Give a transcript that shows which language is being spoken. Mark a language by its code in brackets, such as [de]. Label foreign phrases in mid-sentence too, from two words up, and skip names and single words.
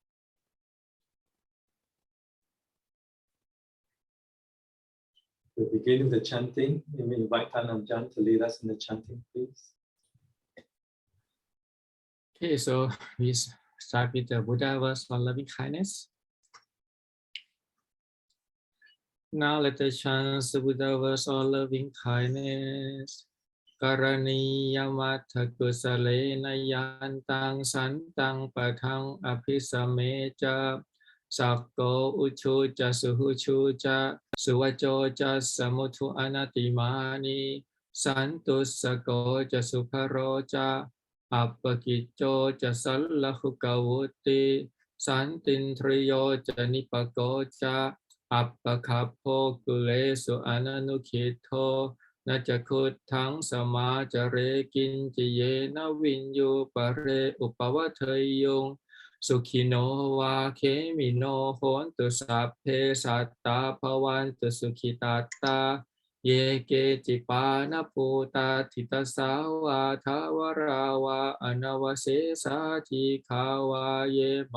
[en] To begin with the chanting, we invite Ajahn to lead us in the chanting, please. Okay, so we start with the Buddha verse on loving kindness. Now let us chant the Buddha verse on loving kindness. [pi] Karaniya matha kusalena yantang santang patang abhisameja sakko uchu ja suhuchu ja suwajo ja samutu anatimani santu sakko ja suparo ja appakicco ja sallahukavuti santintriyo ja nipako ja appakappo kulesu ananukito นาจะคุดทั้งสมาจเรกินจิเยนะวินยูปะเรอุปวัฏเทยงสุขิโนวาเคมิโนโหนตุสัพเพสัตตาภวันตุสุขิตาตาเยเกจิปานปูตาทิตสาวาทาวราวาอนาวเสสาจิขาวาเยม